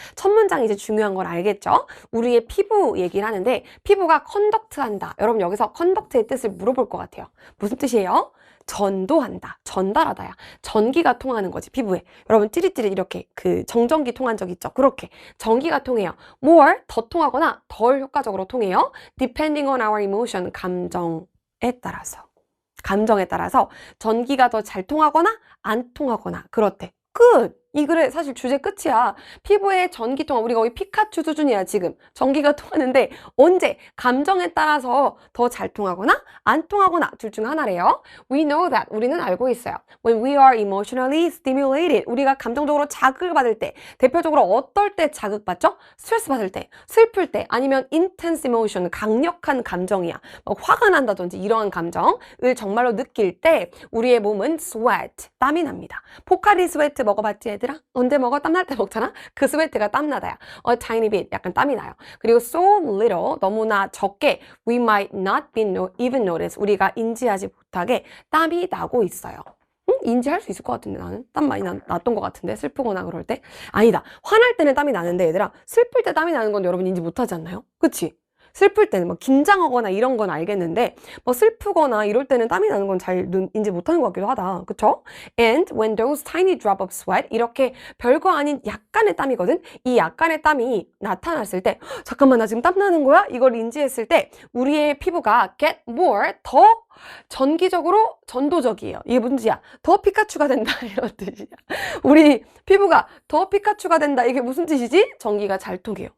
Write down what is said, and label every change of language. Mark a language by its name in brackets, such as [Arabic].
[Korean] 첫 문장 이제 중요한 걸 알겠죠? 우리의 피부 얘기를 하는데 피부가 컨덕트한다. 여러분 여기서 컨덕트의 뜻을 물어볼 것 같아요. 무슨 뜻이에요? 전도한다. 전달하다야. 전기가 통하는 거지, 피부에. 여러분, 찌릿찌릿 이렇게 정전기 통한 적 있죠? 그렇게. 전기가 통해요. more, 더 통하거나 덜 효과적으로 통해요. [English] depending on our emotion, 감정에 따라서. [Korean] 감정에 따라서 전기가 더 잘 통하거나 안 통하거나 그렇대. 끝! 이 글의 사실 주제 끝이야. 피부의 전기 통화. 우리가 거의 피카츄 수준이야, 지금. 전기가 통하는데 언제? 감정에 따라서 더 잘 통하거나 안 통하거나 둘 중 하나래요. [English] We know that. 우리는 알고 있어요. When we are emotionally stimulated. [Korean] 우리가 감정적으로 자극을 받을 때 대표적으로 어떨 때 자극받죠? 스트레스 받을 때, 슬플 때, 아니면 intense emotion, 강력한 감정이야. 막 화가 난다든지 이러한 감정을 정말로 느낄 때 우리의 몸은 sweat, 땀이 납니다. 포카리 스웨트 먹어봤지? 얘들아? 언제 먹어? 땀날 때 먹잖아? 그 스웨트가 땀나다야. A tiny bit, 약간 땀이 나요. 그리고 so little, 너무나 적게 we might not be even notice, 우리가 인지하지 못하게 땀이 나고 있어요. 응? 인지할 수 있을 것 같은데 나는? 땀 많이 났던 것 같은데? 슬프거나 그럴 때? 아니다. 화날 때는 땀이 나는데 얘들아, 슬플 때 땀이 나는 건 여러분 인지 못하지 않나요? 그치? 슬플 때는 뭐 긴장하거나 이런 건 알겠는데 뭐 슬프거나 이럴 때는 땀이 나는 건 잘 인지 못하는 것 같기도 하다. 그쵸? [English] And when those tiny drop of sweat, 이렇게 별거 아닌 약간의 땀이거든? [Korean] 이 약간의 땀이 나타났을 때 잠깐만 나 지금 땀 나는 거야? 이걸 인지했을 때 우리의 피부가 get more, 더 전기적으로 전도적이에요. 이게 무슨 뜻이야? 더 피카츄가 된다 이런 뜻이야. 우리 피부가 더 피카츄가 된다. 이게 무슨 뜻이지? 전기가 잘 통해요.